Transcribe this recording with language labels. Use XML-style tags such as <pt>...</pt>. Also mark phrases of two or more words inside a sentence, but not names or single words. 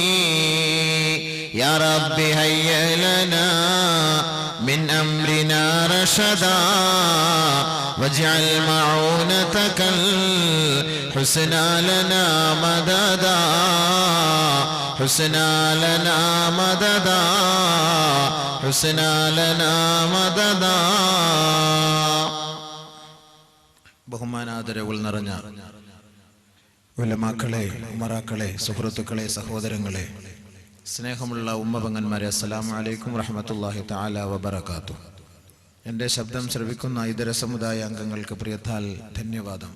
<ar>يا رب هيئ لنا من أمرنا رشدا واجعل معونتك الحسنى لنا مددا حسنى لنا مددا حسنى لنا مددا.</ar> <ml>ബഹുമാനാദരവുകൾ നിറഞ്ഞ ഉലമാക്കളെ, ഉമറാക്കളെ, സുഹൃത്തുക്കളെ, സഹോദരങ്ങളെ, സ്നേഹമുള്ള ഉമ്മപെങ്ങന്മാരെ,</ml> <ar>السلام عليكم ورحمة الله تعالى وبركاته.</ar> <ml>എൻ്റെ ശബ്ദം ശ്രവിക്കുന്ന ഇതര സമുദായ അംഗങ്ങൾക്ക് പ്രിയത്താൽ ധന്യവാദം.</ml>